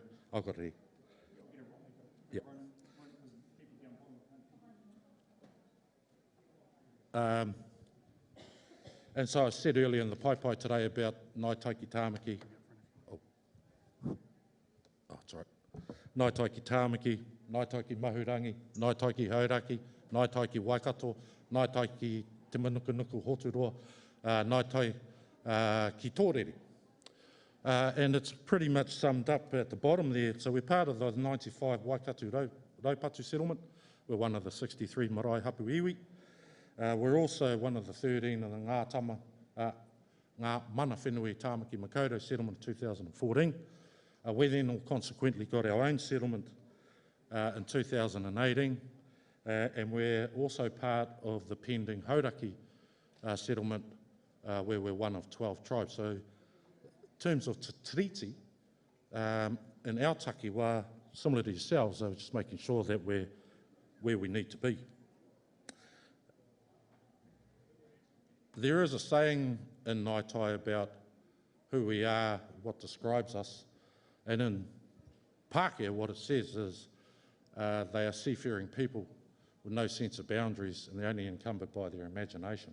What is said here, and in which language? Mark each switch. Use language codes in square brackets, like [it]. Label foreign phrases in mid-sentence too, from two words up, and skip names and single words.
[en] I've got it here. Yep. And so I said earlier in the pai today about Ngāi Tai Ki Tāmaki. It's all right. Ngāi Tai Ki Tāmaki, Ngāi Tai Ki Mahurangi, Ngāi Tai Ki Hauraki, Ngāi Tai Ki Waikato, Ngāi Tai Ki Te Manukunuku Hoturoa, Ngāi Tai Ki Tōrere. And it's pretty much summed up at the bottom there. So we're part of the 95 Waikato Raupatu settlement. We're one of the 63 [mi] marae hapu iwi. [en] We're also one of the 13 of the Ngā Mana Whenui Tāmaki Makaurau settlement in 2014. We then consequently got our own settlement in 2018, and we're also part of the pending Hauraki settlement where we're one of 12 tribes. So terms of te tiriti, in our takiwā, similar to yourselves, I was just making sure that we're where we need to be. There is a saying in Ngāi Tai about who we are, what describes us, and in Pākehā what it says is they are seafaring people with no sense of boundaries and they're only encumbered by their imagination.